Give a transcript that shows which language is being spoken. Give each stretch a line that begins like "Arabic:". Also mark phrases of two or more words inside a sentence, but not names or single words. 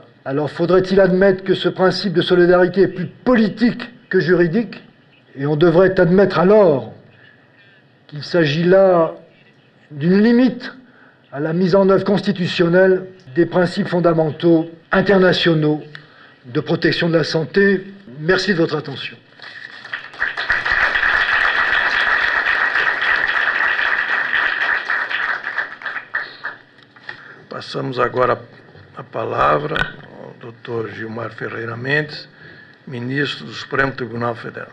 French: Alors faudrait-il admettre que ce principe de solidarité est plus politique que juridique? Et on devrait admettre alors qu'il s'agit là d'une limite à la mise en œuvre constitutionnelle des principes fondamentaux internationaux de protection de la santé. Merci de votre attention.
Portuguese: Passamos agora a palavra ao Dr. Gilmar Ferreira Mendes, ministro do Supremo Tribunal Federal.